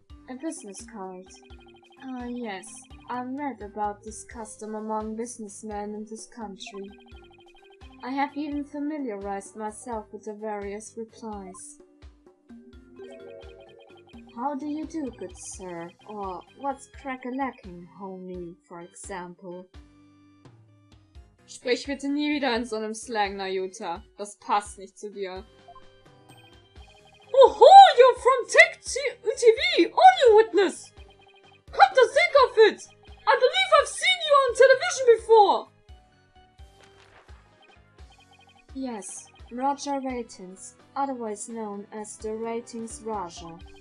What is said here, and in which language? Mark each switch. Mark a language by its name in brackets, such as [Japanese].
[English] A business card. Ah, yes. I read about this custom among businessmen in this country. I have even familiarized myself with the various replies. How do you do, good sir? Or what's crack-a-lacking, homie, for example? [German] Sprich bitte nie wieder in so einem Slang, Nayuta. Das passt nicht zu dir. [English] Oho, you're from Tech TV, audio witness! Come to think of it! I believe I've seen you on television before! Yes, Roger Ratings, otherwise known as the Ratings Raja.